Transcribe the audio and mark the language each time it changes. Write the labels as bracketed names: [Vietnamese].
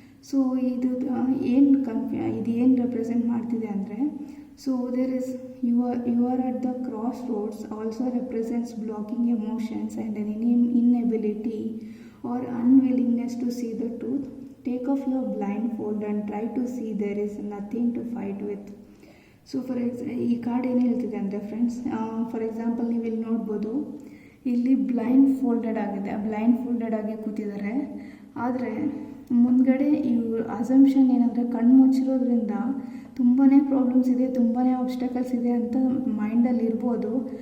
[Kannada] So ಇದು ಏನು represent ಮಾಡ್ತಿದೆ ಅಂದರೆ, [English] So there is you are at the crossroads also represents blocking emotions and an inability or unwillingness to see the truth. Take off your blindfold and try to see there is nothing to fight with. [Kannada] So ಈ card ಏನು ಹೇಳ್ತಿದೆ ಅಂದರೆ friends, for example ನೀವು ಇಲ್ಲಿ ನೋಡ್ಬೋದು, ಇಲ್ಲಿ blind folded ಆಗಿ ಕೂತಿದ್ದಾರೆ. ಆದರೆ ಮುಂದ್ಗಡೆ ಇವ್ರ ಅಸಂಪ್ಷನ್ ಏನಂದರೆ, ಕಣ್ಣು ಮುಚ್ಚಿರೋದ್ರಿಂದ ತುಂಬಾ ಪ್ರಾಬ್ಲಮ್ಸ್ ಇದೆ, ತುಂಬಾ ಆಬ್ಸ್ಟಕಲ್ಸ್ ಇದೆ ಅಂತ ಮೈಂಡಲ್ಲಿ ಇರ್ಬೋದು.